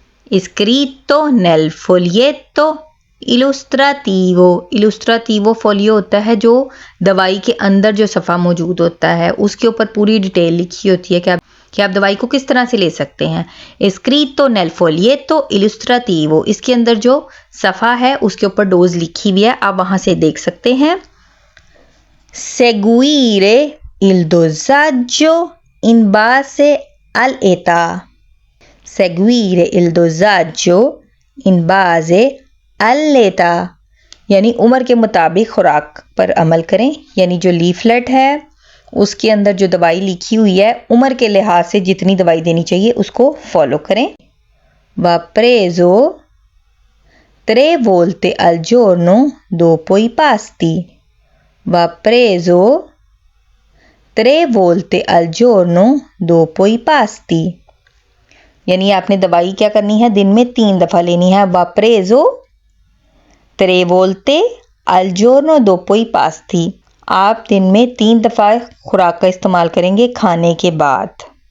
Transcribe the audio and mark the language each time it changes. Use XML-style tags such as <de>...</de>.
<it>scritto nel foglietto</it> <hi>इलुस्ट्राटिवो, इलुस्ट्राटिवो folio होता है जो दवाई के अंदर जो सफ़ा मौजूद होता है उसके ऊपर पूरी डिटेल लिखी होती है कि आप दवाई को किस तरह से ले सकते हैं। स्क्रीतो नेल फोलिएतो इलुस्ट्राटिवो, इसके अंदर जो सफ़ा है उसके ऊपर डोज लिखी हुई है, आप वहाँ से देख सकते हैं।</hi> <it>seguire il dosaggio in base all'età। seguire il dosaggio in base अल्लेता,</it> <hi>यानी उम्र के मुताबिक खुराक पर अमल करें। यानी जो लीफलेट है उसके अंदर जो दवाई लिखी हुई है उम्र के लिहाज से जितनी दवाई देनी चाहिए उसको फॉलो करें।</hi> <it>वा प्रेजो 3 volte al giorno dopo i pasti। वा प्रेजो 3 volte al giorno dopo i pasti,</it> <hi>यानी आपने दवाई क्या करनी है, दिन में 3 दफ़ा लेनी है।</hi> <it>वा प्रेजो 3 volte al giorno dopo i pasti,</it> <hi>आप दिन में 3 दफ़ा खुराक का इस्तेमाल करेंगे खाने के बाद।</hi>